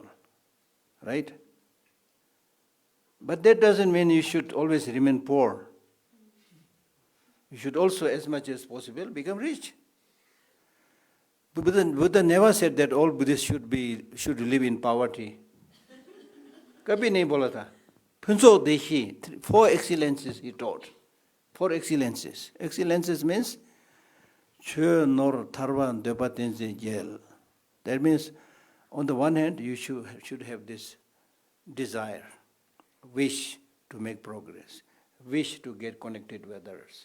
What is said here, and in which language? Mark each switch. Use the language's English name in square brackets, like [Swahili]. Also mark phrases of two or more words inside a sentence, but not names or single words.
[English] Right? But that doesn't mean you should always remain poor. You should also, as much as possible, become rich. Buddha never said that all Buddhists should live in poverty. [Hindi] कभी नहीं बोला था. [English] Phunso Deshi, 4 excellences he taught. 4 excellences. Excellences means Chö nor Tharva Depatense Jel. That means on the one hand you should have this desire, wish to make progress, wish to get connected with others.